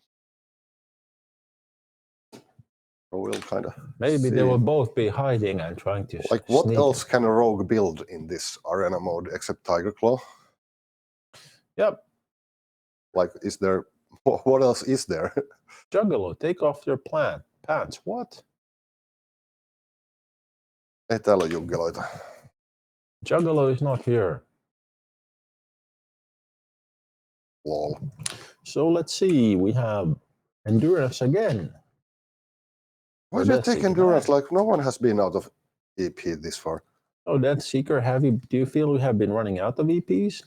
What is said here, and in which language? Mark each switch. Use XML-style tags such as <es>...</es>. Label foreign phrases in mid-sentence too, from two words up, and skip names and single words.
<en>So we'll kind of Maybe they will both be hiding and trying to like what sneak. else can a rogue build in this arena mode except Tiger Claw? Yep. Like, is there what else is there? Juggalo, take off your pants. What?</en> <fi>Ei täällä ole juggeloita.</fi> <en>Juggalo is not here. Lol. So let's see. We have endurance again. Why Or do you Death take Seeker. endurance? Like, no one has been out of EP this far. Oh, Death Seeker, do you feel we have been running out of EPs?</en>